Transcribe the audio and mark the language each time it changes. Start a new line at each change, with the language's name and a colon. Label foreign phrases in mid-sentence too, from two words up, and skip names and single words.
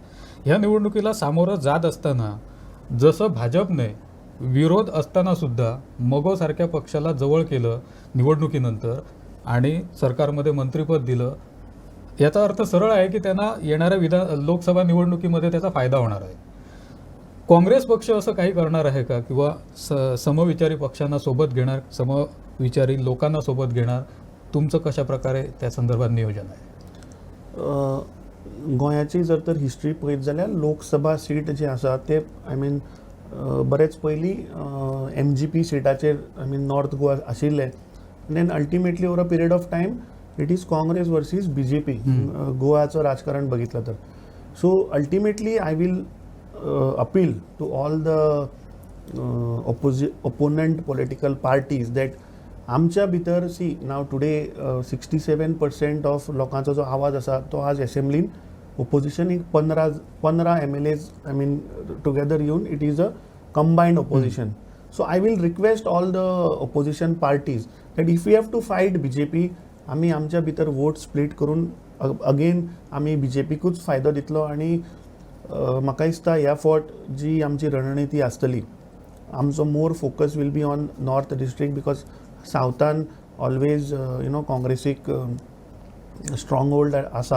Marathi: ह्या निवडणुकीला सामोरं जात असताना जसं भाजपने विरोध असताना सुद्धा मगोसारख्या पक्षाला जवळ केलं निवडणुकीनंतर आणि सरकारमध्ये मंत्रिपद दिलं, याचा अर्थ सरळ आहे की त्यांना येणाऱ्या लोकसभा निवडणुकीमध्ये त्याचा फायदा होणार आहे. काँग्रेस पक्ष असं काही करणार आहे का, किंवा समविचारी पक्षांना सोबत घेणार, समविचारी लोकांना सोबत घेणार? तुमचं कशा प्रकारे त्या संदर्भात नियोजन आहे?
Konkani: गोंयाची जर तर हिस्ट्री पळयत जाल्यार लोकसभा सीट जे आसा ते
English: I mean
Konkani: बरेच पयलीं MGP सिटाचेर
English: I mean North Goa
Konkani: आशिल्ले.
English: then ultimately over a period of time it is Congress versus BJP
Marathi: गोवाचं राजकारण बघितलं तर.
English: so ultimately I will appeal to all the opponent political parties that
Konkani: आमच्या भितर सी नाव
English: today 67% of
Konkani: लोकांचो जो आवाज आसा तो आज असेंब्लीन,
English: opposition एक 15 MLAs I mean together
Konkani: येवन
English: it is a combined opposition. so I will request all the opposition parties that if you have to fight BJP,
Konkani: आमी आमच्या भितर वोट स्प्लीट करून अगेन आमी BJPकूच फायदो दितलो. आणि म्हाका दिसता ह्या फावट जी आमची रणनिती आसतली, आमचो मोर फोकस
English: will be on North District, because
Konkani: सावथान ऑलवेज काँग्रेसीक
English: strong hold
Konkani: आसा.